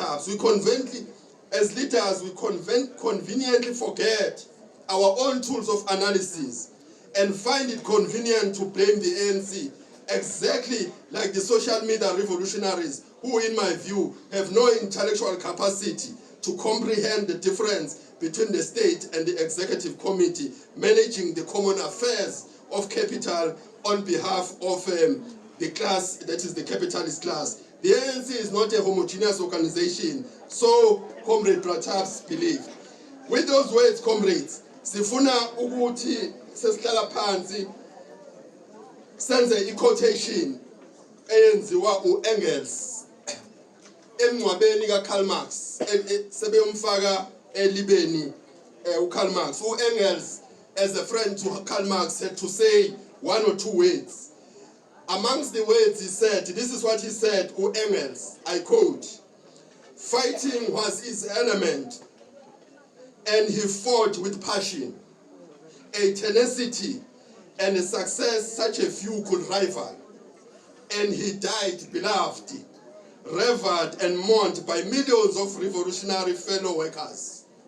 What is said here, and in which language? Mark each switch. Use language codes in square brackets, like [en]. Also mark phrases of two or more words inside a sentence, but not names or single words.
[en] We conveniently, as leaders, we conveniently forget our own tools of analysis and find it convenient to blame the ANC, exactly like the social media revolutionaries who, in my view, have no intellectual capacity to comprehend the difference between the state and the executive committee managing the common affairs of capital on behalf of the class that is the capitalist class. The ANC is not a homogeneous organization, so Comrade Pratabs believe. With those words, [zu] comrades, sifuna ukuthi sesihlala phansi senze i-quotation eyenziwa u-Engels emngcwabeni ka-Karl Marx, sebeyomfaka elibeni u-Karl Marx. [en] U-Engels, as a friend to Karl Marx, had to say one or two words. Amongst the words he said, this is what he said, Engels, I quote, "Fighting was his element, and he fought with passion, a tenacity and a success such a few could rival, and he died beloved, revered and mourned by millions of revolutionary fellow workers.